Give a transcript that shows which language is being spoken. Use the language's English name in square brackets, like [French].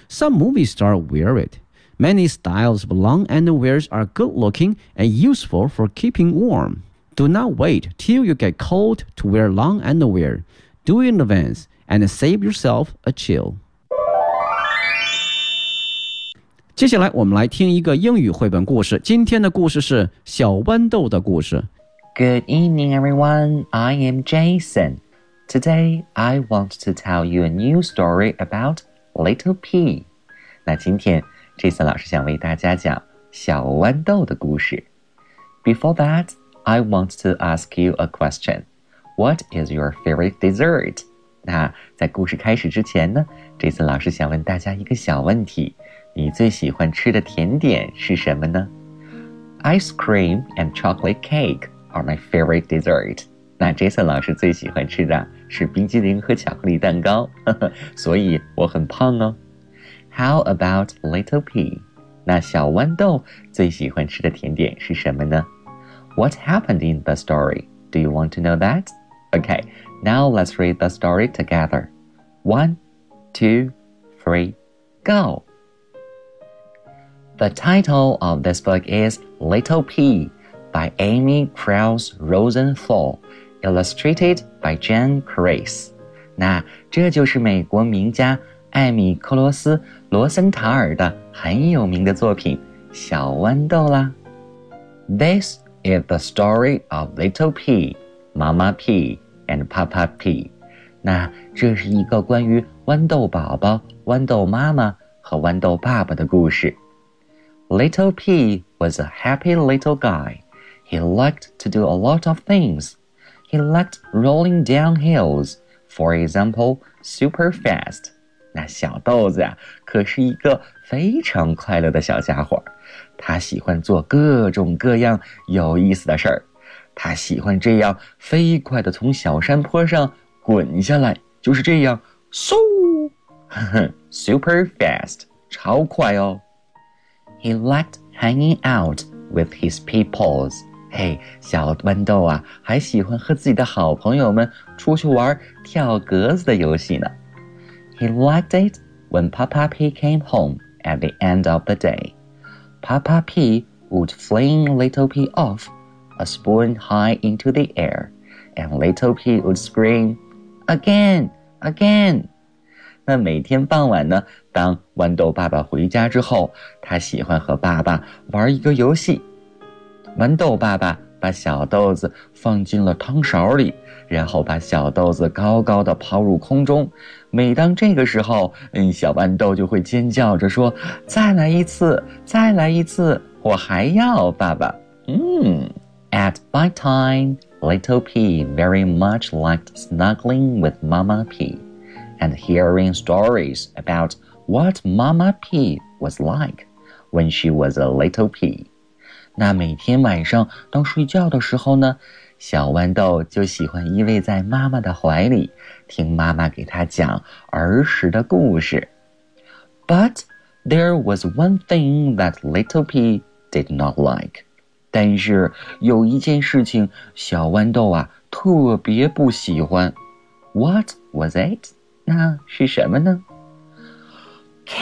[English] Some movie stars wear it. Many styles of long underwear are good-looking and useful for keeping warm. Do not wait till you get cold to wear long underwear. Do it in advance and save yourself a chill. [Chinese] 接下来我们来听一个英语绘本故事。今天的故事是小豌豆的故事。 [English] Good evening, everyone. I am Jason. Today, I want to tell you a new story about Little Pea. [Chinese] 那今天Jason 老师想为大家讲小豌豆的故事。 [English] Before that, I want to ask you a question. What is your favorite dessert? [Chinese] 那在故事开始之前呢 ,Jason 老师想问大家一个小问题。你最喜欢吃的甜点是什么呢 ? [English] Ice cream and chocolate cake are my favorite dessert. [Chinese] 那 Jason 老师最喜欢吃的是冰激凌和巧克力蛋糕。所以我很胖哦。 [English] How about Little Pea? [Chinese] 那小豌豆最喜欢吃的甜点是什么呢? [English] What happened in the story? Do you want to know that? Okay, now let's read the story together. 1, 2, 3, go! The title of this book is Little Pea by Amy Krause Rosenthal, illustrated by Jen Grace. [Chinese] 那这就是美国名家艾米·克罗斯·罗森塔尔的很有名的作品《小豌豆》啦。 [English] This is the story of Little Pea, Mama Pea, and Papa Pea. [Chinese] 那这是一个关于豌豆宝宝、豌豆妈妈和豌豆爸爸的故事。 [English] Little Pea was a happy little guy. He liked to do a lot of things. He liked rolling down hills, for example, super fast. [Chinese] 那小豆子啊可是一个非常快乐的小家伙。他喜欢做各种各样有意思的事儿。他喜欢这样飞快地从小山坡上滚下来，就是这样嗖 [English] super fast, [Chinese] 超快哦。 [English] He liked hanging out with his peoples. [Chinese] 嘿，小豌豆啊还喜欢和自己的好朋友们出去玩跳格子的游戏呢。 [English] He liked it when Papa Pea came home at the end of the day. Papa Pea would fling Little Pea off, a spoon high into the air, and Little Pea would scream, again, again. [Chinese] 那每天傍晚呢，当豌豆爸爸回家之后，他喜欢和爸爸玩一个游戏。豌豆爸爸把小豆子放进了汤勺里，然后把小豆子高高的抛入空中。每当这个时候，小豌豆就会尖叫着说，再来一次，再来一次，我还要爸爸。 [English] At bedtime, Little Pea very much liked snuggling with Mama Pea and hearing stories about what Mama Pea was like when she was a little pea. [Chinese] 那每天晚上当睡觉的时候呢，小豌豆就喜欢依偎在妈妈的怀里，听妈妈给他讲儿时的故事。 [English] But there was one thing that Little Pea did not like. [Chinese] 但是有一件事情小豌豆啊特别不喜欢。 [English] What was it? [Chinese] 那是什么呢？ [English] Cake!